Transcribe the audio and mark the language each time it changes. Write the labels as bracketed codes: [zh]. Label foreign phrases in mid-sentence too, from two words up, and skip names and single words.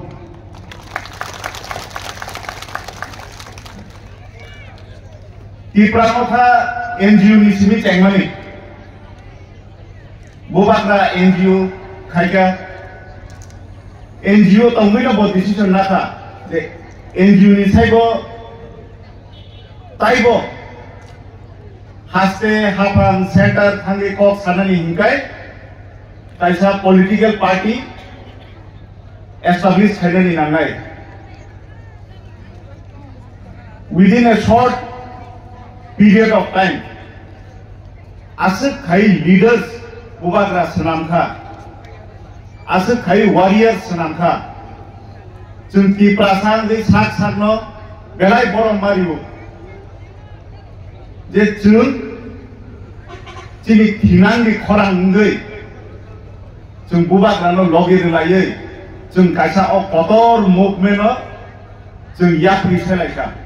[trp] तिप्रामथा एनजीओ नि सिमि चेंगमानि बुबाग्रा एनजीओ खायगा एनजीओ तंगैनो बो डिसिजन नाखा जे एनजीओ नि साइबो ताइबो हास्ते हाफां सेंटर थांगे कक सानानि हिंगाय कायसा [en] political party [trp] एस्टाब्लिश खायनानि नांनाय [en] within a short period of time [trp] आसक खाई लीडर्स बुबाग्रा सनामखा आसक खाई वारियर्स सनामखा जों तिप्रासां जे साक साकनो बेलाय बरम मारियो जे जों चिनि थिनांनि खरांगै जों बुबाग्रानो लगे लायै जों कायसा अ कतर मुभमेन्ट जों याफ्रि सेलायखा